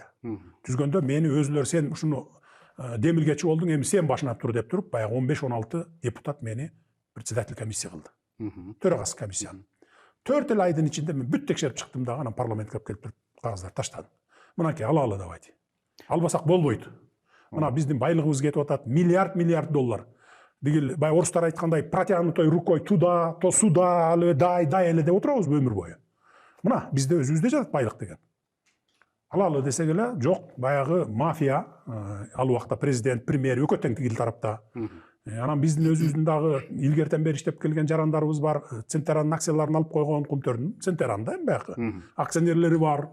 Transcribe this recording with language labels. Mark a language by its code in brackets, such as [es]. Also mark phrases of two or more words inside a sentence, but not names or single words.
[ky] Түзгөндө мени өзүлөр сен ушуну демилгечи болдуң, эми сен башына тур деп туруп, баягы 15-16 депутат мени [ru] председатель комиссия [ky] кылды. Төрагасы комиссиянын. 4 айдын ичинде мен бүт текшерип чыктым дагы, анан парламентке келип туруп кагаздарды таштадым. Мынакей алалы давайте. Албасак болбойт. Мына биздин байлыгыбыз кетип атат, миллиард доллар. Дегил бай орустар айткандай, [ru] протянутой рукой туда, то сюда, дай [ky] эле деп отурабызбы өмүр бою. Мына бизде өзүбүздө жатат байлык деген. Алалы десек эле, жок, баягы мафия, ал убакта президент, премьер өкө тең тигил тарапта. Анан биздин өзүбүздүн дагы илгертен бери иштеп келген жарандарыбыз бар, Центеранын акцияларын алып койгон Кумтөрдүн, Центеранда эми баягы акционерлери бар.